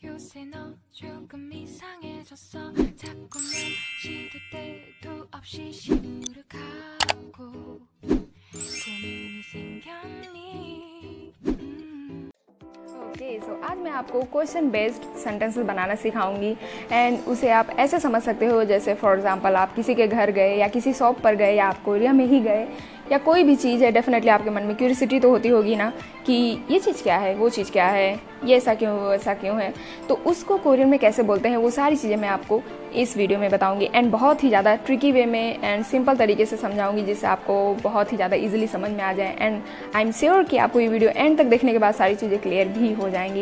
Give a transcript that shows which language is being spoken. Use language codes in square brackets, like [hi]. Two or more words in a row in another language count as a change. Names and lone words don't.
[ko] 요새 너 조금 이상해졌어. 자꾸만 시도 때도 없이 시무룩하고 고민이 생겼니? [en] okay so [hi] आज मैं आपको [en] question based sentences [hi] बनाना सिखाऊंगी एंड उसे आप ऐसे समझ सकते हो जैसे [en] for example [hi] आप किसी के घर गए या किसी शॉप पर गए या आप कोरिया में ही गए या कोई भी चीज़ है, डेफिनेटली आपके मन में क्यूरियोसिटी तो होती होगी ना कि ये चीज़ क्या है, वो चीज़ क्या है, ये ऐसा क्यों वो ऐसा क्यों है, तो उसको कोरियन में कैसे बोलते हैं वो सारी चीज़ें मैं आपको इस वीडियो में बताऊंगी एंड बहुत ही ज़्यादा [en] tricky way [hi] में एंड सिंपल तरीके से समझाऊंगी जिससे आपको बहुत ही ज़्यादा इजीली समझ में आ जाए [en] and I am sure [hi] कि आपको ये [en] video end [hi] तक देखने के बाद सारी चीज़ें क्लियर भी हो जाएंगी।